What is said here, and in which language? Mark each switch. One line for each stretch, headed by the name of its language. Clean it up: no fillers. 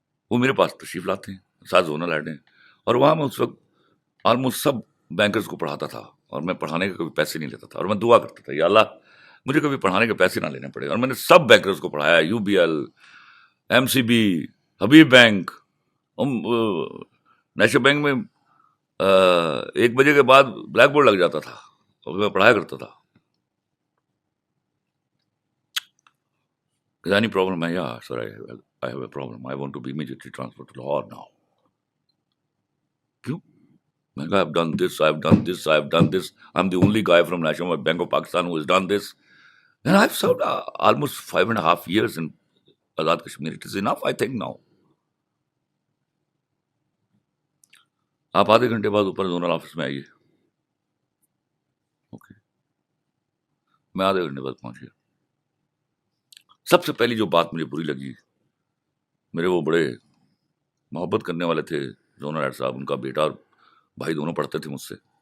Urdu: وہ میرے پاس تشریف لاتے ہیں، ساتھ زونل ہیڈ ہیں، اور وہاں میں اس وقت آلموسٹ سب بینکرز کو پڑھاتا تھا، اور میں پڑھانے کے کبھی پیسے نہیں لیتا تھا، اور میں دعا کرتا تھا یا اللہ مجھے کبھی پڑھانے کے پیسے نہ لینے پڑے. اور میں نے سب بینکرز کو پڑھایا، you be L, M C B, Habib bank, national bank میں 1 بجے کے بعد بلیک بورڈ لگ جاتا تھا اور میں پڑھایا کرتا تھا.
English: Is there any problem? Yeah, sir, I have a problem. I want to be immediately transferred to Lahore now.
Urdu: کیوں؟ میں کہا
English: I've done this, I've done this, I've done this. I'm the only guy from National Bank of Pakistan who has done this. And I've served almost 5.5 years in Azad Kashmir. It is enough, I think now.
Urdu: آپ آدھے گھنٹے بعد اوپر zonal office میں آئیے. Okay, میں آدھے گھنٹے بعد پہنچ گیا. سب سے پہلی جو بات مجھے بری لگی، میرے وہ بڑے محبت کرنے والے تھے زونل ہیڈ صاحب، ان کا بیٹا اور بھائی دونوں پڑھتے تھے مجھ سے.